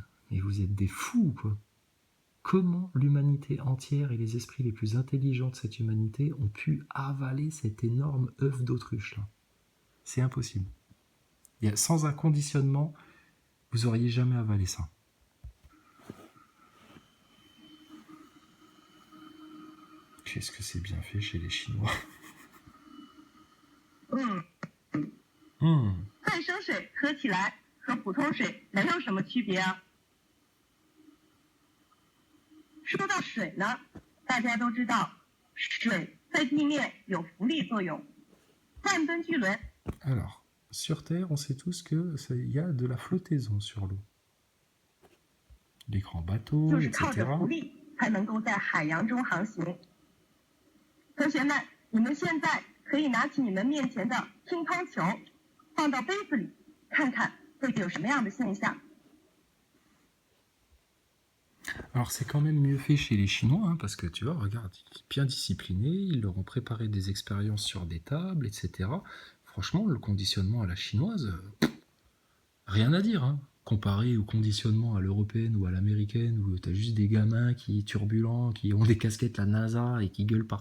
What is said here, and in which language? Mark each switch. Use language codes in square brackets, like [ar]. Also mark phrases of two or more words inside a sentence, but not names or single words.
[fr] Mais vous êtes des fous, quoi. Comment l'humanité entière et les esprits les plus intelligents de cette humanité ont pu avaler cet énorme œuf d'autruche, là? C'est impossible. Sans un conditionnement, vous auriez jamais avalé ça. Qu'est-ce que c'est bien fait chez les Chinois. [zh] 再生水喝起来和普通水能有什么区别啊？说到水呢，大家都知道，水在地面有浮力作用，万吨巨轮。 [fr] Alors, sur Terre, on sait tous qu'il y a de la flottaison sur l'eau. les grands bateaux, [zh] 就是靠 [fr] etc. [zh] 着浮力才能够在海洋中航行。同学们，你们现在可以拿起你们面前的乒乓球，放到杯子里，看看会有什么样的现象。 [fr] Alors c'est quand même mieux fait chez les Chinois, hein, parce que tu vois, regarde, bien disciplinés, ils leur ont préparé des expériences sur des tables, etc. Franchement, le conditionnement à la chinoise, rien à dire, hein. Comparé au conditionnement à l'européenne ou à l'américaine, où t'as juste des gamins qui turbulents, qui ont des casquettes la NASA et qui gueulent partout.